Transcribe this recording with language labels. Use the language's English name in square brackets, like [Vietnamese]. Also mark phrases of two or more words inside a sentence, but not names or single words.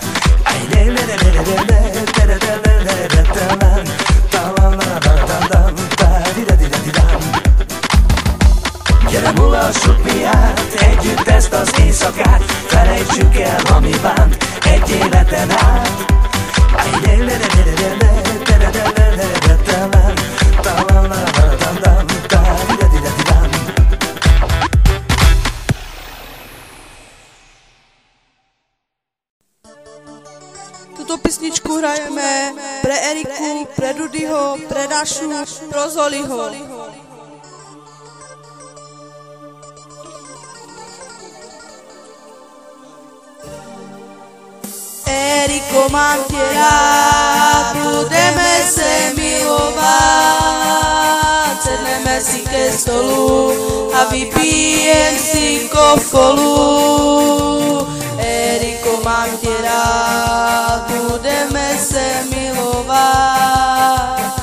[Hungarian] Gyere, mulassuk mi át, együtt ezt az éjszakát, felejtsük el, ami bánt, egy életen át. [Slovak] Tuto písničku hrajeme pre Eriku, pre Rudyho, pre Dašu, pro Zoliho. [Czech] Eriko, mám tě rád, budeme se milovat, sedneme si ke vypijem si Coca-Colu. Eriko, mám tě rád, budeme se milovat.